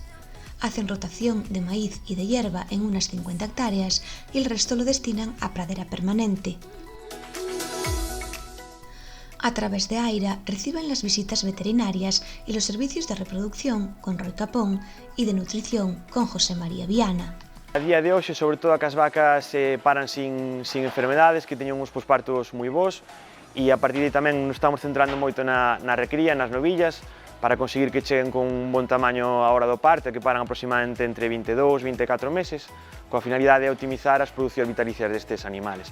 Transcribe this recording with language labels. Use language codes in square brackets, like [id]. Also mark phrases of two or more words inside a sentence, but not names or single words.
[es] Hacen rotación de maíz y de hierba en unas 50 hectáreas y el resto lo destinan a pradera permanente. A través de Aira reciben las visitas veterinarias y los servicios de reproducción con Roy Capón y de nutrición con José María Viana. [gl] A día de hoxe, sobre todo, que as vacas paran [es] sin enfermedades, [gl] que teñen uns pospartos moi bons, e a partir de aí tamén nos estamos centrando moito na recría, nas novillas, para conseguir que cheguen con un bon tamaño a hora do parto, que paran aproximadamente entre 22 e 24 meses, coa finalidade de optimizar as producións vitalicias destes animales.